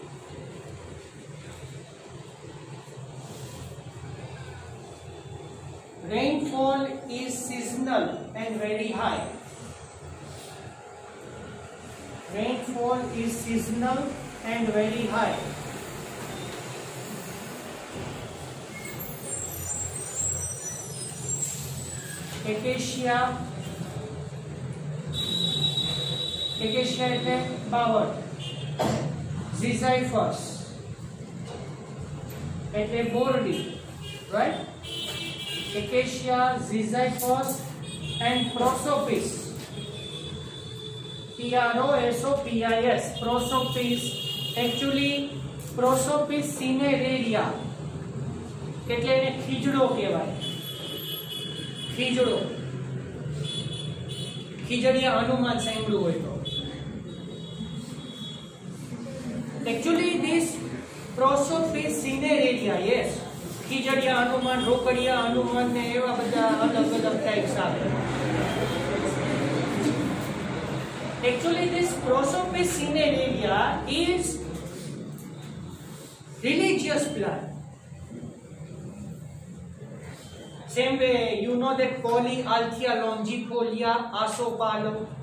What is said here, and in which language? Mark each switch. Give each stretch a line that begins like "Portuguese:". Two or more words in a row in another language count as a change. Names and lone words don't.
English: Rainfall is seasonal and very high. Rainfall is seasonal and very high.
Gujarati: Acacia એટલે બાવળ. Ziziphus એટલે બોરડી,
English: right? Acacia, Ziziphus and Prosopis. Prosopis. Prosopis. Actually Prosopis cineraria એટલે એને ખીજડો કહેવાય.
Gujarati: ખીજડો, ખીજડીયા હનુમાન સાંભળ્યું હોય તો.
English: Actually this Prosopis cineraria, yes,
Gujarati: ખીજડીયા હનુમાન, રોકડિયા હનુમાન ને એવા બધા અલગ અલગ ટાઈપ્સ આવે.
English: Actually this Prosopis cineraria is religious plant. Same way, you know that Polyalthia longifolia, Asopalo.